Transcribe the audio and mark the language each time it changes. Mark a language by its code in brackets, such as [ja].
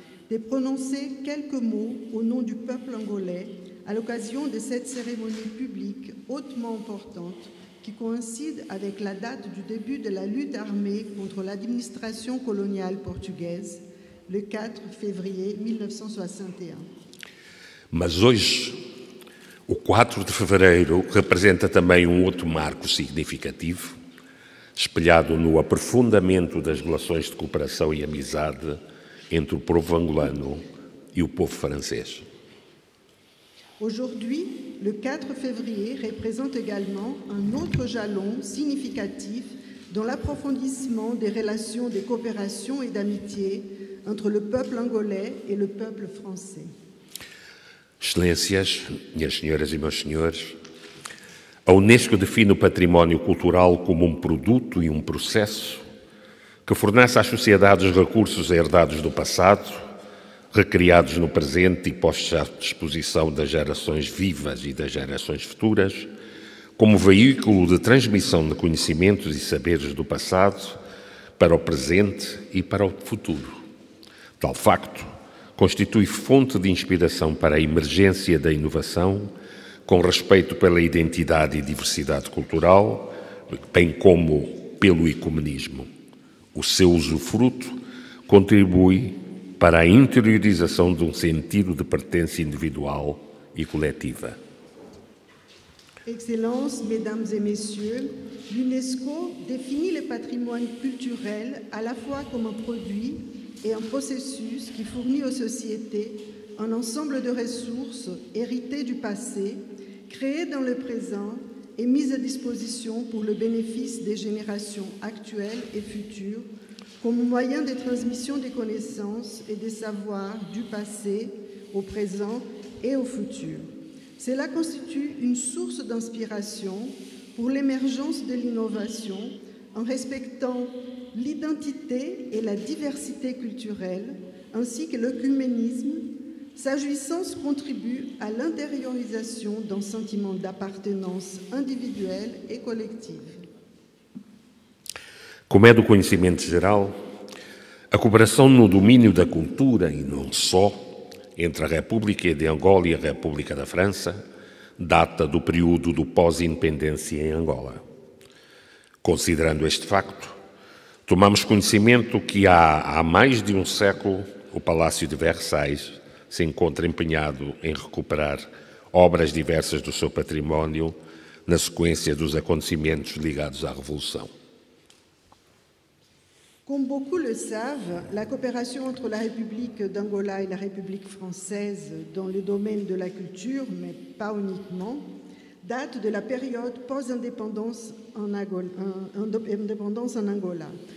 [fr] de prononcer quelques mots au nom du peuple angolais à l'occasion de cette cérémonie publique hautement importante qui coïncide avec la date du début de la lutte armée contre l'administration coloniale portugaise, le 4 février 1961. [pt] Mas hoje, o 4 de fevereiro representa também outro marco significativo, espelhado no aprofundamento das relações de cooperação e amizade entre o povo angolano e o povo francês. [fr] Aujourd'hui, le 4 février représente également un autre jalon significatif dans l'approfondissement des relations de coopération et d'amitié entre le peuple angolais et le peuple français. [pt] Excelências, minhas senhoras e meus senhores, a Unesco define o património cultural como um produto e um processo que fornece às sociedades recursos herdados do passado, recriados no presente e postos à disposição das gerações vivas e das gerações futuras, como veículo de transmissão de conhecimentos e saberes do passado para o presente e para o futuro. Tal facto constitui fonte de inspiração para a emergência da inovação, com respeito pela identidade e diversidade cultural, bem como pelo ecumenismo. O seu usufruto contribui para a interiorização de um sentido de pertença individual e coletiva. [fr] Excellences, Mesdames et Messieurs, l'UNESCO définit le patrimoine culturel à la fois comme un produit et un processus qui fournit aux sociétés un ensemble de ressources héritées du passé, créées dans le présent et mises à disposition pour le bénéfice des générations actuelles et futures, comme moyen de transmission des connaissances et des savoirs du passé au présent et au futur. Cela constitue une source d'inspiration pour l'émergence de l'innovation en respectant l'identité et la diversité culturelle, ainsi que l'œcuménisme. Sa jouissance contribue à l'intériorisation d'un sentiment d'appartenance individuelle et collective. [pt] Como é do conhecimento geral, a cooperação no domínio da cultura, e não só, entre a República de Angola e a República da França, data do período do pós-independência em Angola. Considerando este facto, tomamos conhecimento que há mais de um século o Palácio de Versailles se encontra empenhado em recuperar obras diversas do seu património na sequência dos acontecimentos ligados à Revolução. [fr] Comme beaucoup le savent, la coopération entre la République d'Angola et la République française dans le domaine de la culture, mais pas uniquement, date de la période post-indépendance en Angola.